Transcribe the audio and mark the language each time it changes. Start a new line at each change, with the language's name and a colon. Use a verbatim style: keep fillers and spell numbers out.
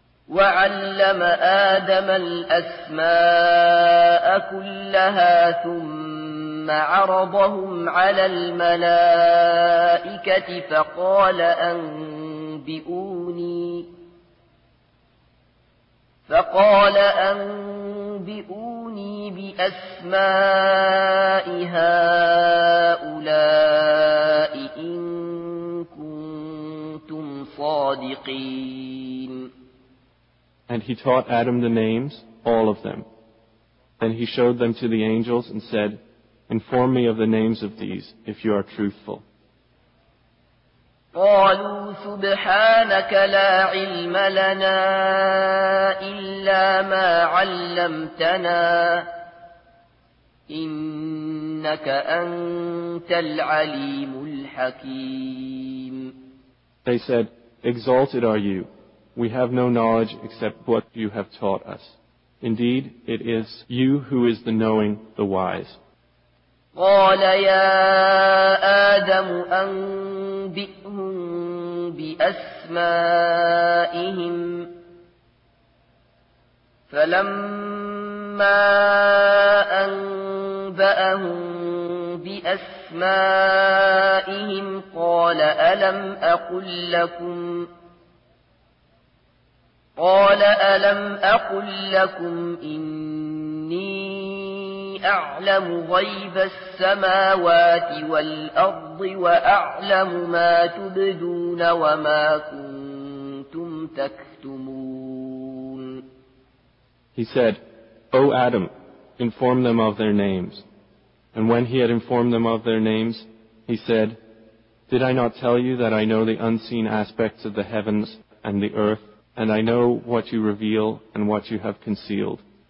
Arabic: وَعَلَّمَ آدَمَ الْأَسْمَاءَ كُلَّهَا ثُمَّ عَرَضَهُمْ عَلَى الْمَلَائِكَةِ فَقَالَ أَنْبِئُونِي فَقَالَ أَنْبِئُونِي بِأَسْمَاءِ هَؤُلَاءِ إِنْ كُنْتُمْ صَادِقِينَ.
English: And He taught Adam the names, all of them. Then He showed them to the angels and said, Inform me of the names of these, if you are truthful.
Arabic: قالوا سبحانك لا علم لنا إلا ما علمتنا إنك أنت العليم الحكيم.
English: They said, Exalted are you. We have no knowledge except what you have taught us. Indeed, it is you who is the knowing, the wise.
Arabic: قال يا آدم أنبئهم بأسمائهم فلما أنبأهم بأسمائهم قال ألم أقل لكم قال ألم أقل لكم إني أعلم غيب السماوات والأرض وأعلم ما تبدون وما كنتم تكتمون.
English: He said, O Adam, inform them of their names. And when he had informed them of their names, he said, Did I not tell you that I know the unseen aspects of the heavens and the earth? And I know what you reveal and what you have concealed.